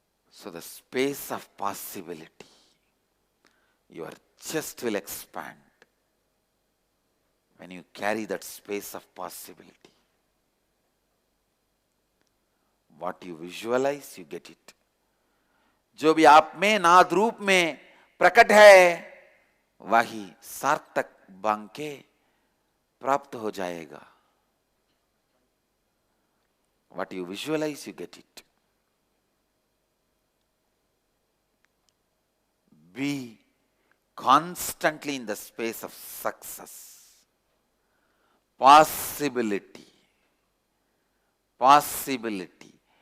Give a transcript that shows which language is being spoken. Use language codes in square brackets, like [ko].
[en] So the space of possibility, your chest will expand when you carry that space of possibility. What you visualize, you get it. [hi] जो भी आप में नाद रूप में प्रकट है, वही सार्थक बांके प्राप्त हो जाएगा. [en] What you visualize, you get it. Be constantly in the space of success, possibility, possibility.